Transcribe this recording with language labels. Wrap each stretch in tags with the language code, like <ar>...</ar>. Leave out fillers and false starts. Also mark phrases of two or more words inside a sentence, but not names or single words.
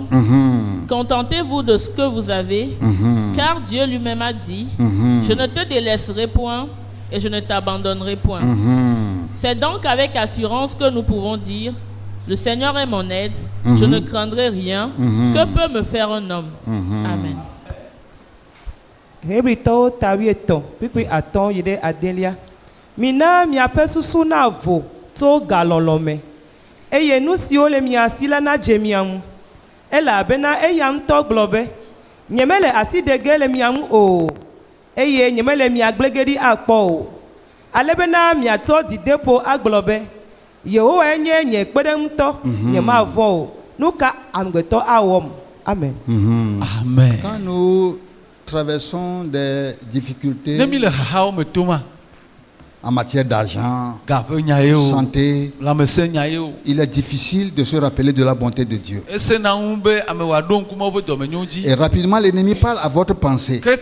<fr>Contentez-vous de ce que vous avez, car Dieu lui-même a dit, je ne te délaisserai point et je ne t'abandonnerai point. C'est donc avec assurance que nous pouvons dire, le Seigneur est mon aide, je ne craindrai rien. Que peut me faire un homme? Amen.</fr> <ee>Eye nu siwo le mia si la na dze ŋu elabena eya ŋutɔ gblɔ be nyemele asi de ge le mia ŋu o eye nyemele mia gblege ɖi akpɔ o alebena miatsɔ dzideƒo agblɔ be Yehowae nye nye kpeɖeŋutɔ nyemavɔ o nu ka amegbetɔ awɔm. Amen. Amen.</ee> <fr>Quand nous traversons des difficultés en matière d'argent, santé, il est difficile de se rappeler de la bonté de Dieu. Et rapidement, l'ennemi parle à votre pensée.</fr>